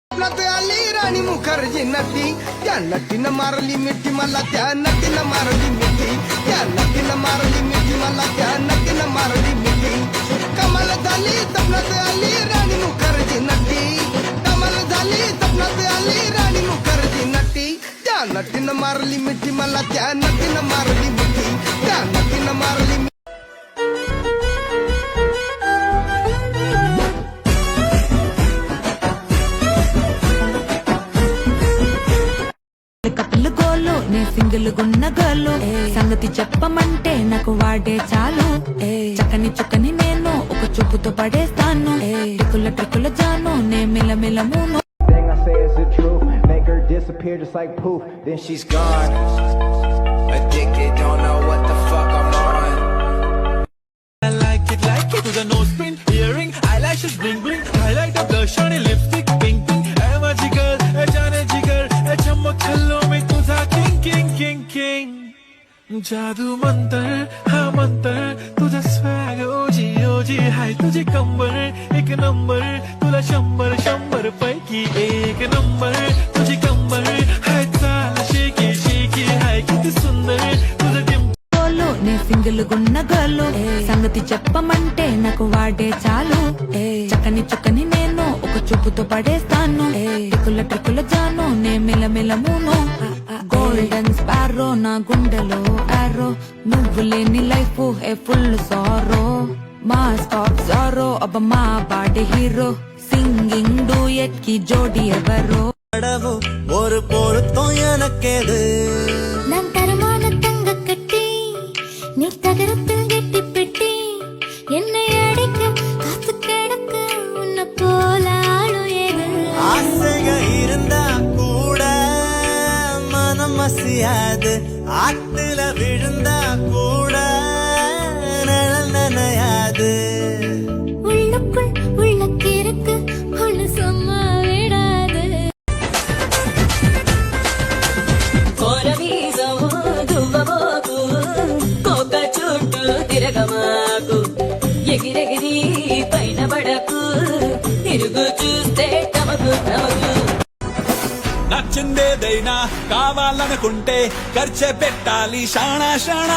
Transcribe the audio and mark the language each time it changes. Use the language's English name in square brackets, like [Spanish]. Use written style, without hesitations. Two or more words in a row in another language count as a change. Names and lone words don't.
[Marathi] आली राणी मुखर्जी नटी त्या नटीनं मारली मिठी मला त्या नटीनं मारली मिठी त्या नटीनं मारली मिठी मला त्या नटीनं मारली मिठी कमाल झाली सपनात आली राणी मुखर्जी नटी कमाल झाली सपनात आली राणी मुखर्जी नटी त्या नटीनं मारली मिठी मला त्या नटीनं मारली मिठी त्या नटीनं मारली [Telugu] కపుల్ గోలు నే సింగిల్ గున్న గోలు సంగతి చెప్పమంటే నాకు వాడే చాలు చక్కని చుక్కని నేను ఒక చూపుతో పడేస్తాను ట్రిక్కుల ట్రిక్కుల జాను నే మిలమిల మూను [English] Make her disappear just like poof, then she's gone. Addicted, don't know what the fuck I'm on. I like it to the nose pin, earring, eyelashes bling bling, highlight of blush on lipstick, pink pink. I'm a jigger, a jane jigger, a [Hindi] चमक छल्लो में तुझा [English] king king king king. [Marathi] जादू मंतर हाँ मंतर तुझा स्वैग ओजी हाय तुझे कंबर एक नंबर तुला शंभर शंभर पैकी एक नंबर तुझी कंबर हाय चाल शेकी शेकी हाय किती सुंदर तुझं [Telugu] గోలు నే సింగిల్ గున్న గోలు సంగతి చెప్పమంటే నాకు వాడే చాలు చక్కని చుక్కని నేను ఒక చూపుతో పడేస్తాను ట్రిక్కుల ట్రిక్కుల జాను నే మిలమిల మూను [English] golden sparrow [Telugu] నా గుండెలో ఆరో నువ్వు లేని లైఫ్ ఏ [English] full sorrow [Telugu] మా [English] stop sorrow [Telugu] అబ్బ మా [English] body hero singing duet [Telugu] కి జోడి ఎవరో [Tamil] ஒரு பொருத்தம் எனக்கேது நான் தரமான தங்க கட்டி நீ தகரத்தில் கெட்டி பெட்டி என்னை அடிக்க காத்து கிடக்க உன்னை போல ஆளும் ஏது ஆசைக இருந்தா கூட மனம் மசியாது ஆத்துல விழுந்தா கூட நிழல் நனையாது உள்ளுக்குள் உள்ளக்கிருக்கு ஒண்ணு சும்மா விடாது [Telugu] తిరగమాకు ఎగిరెగిరి పైన పడకు తిరుగు చూస్తే తమకు తమకు నచ్చిందేదైనా కావాలనుకుంటే ఖర్చే పెట్టాలి షాణా షాణా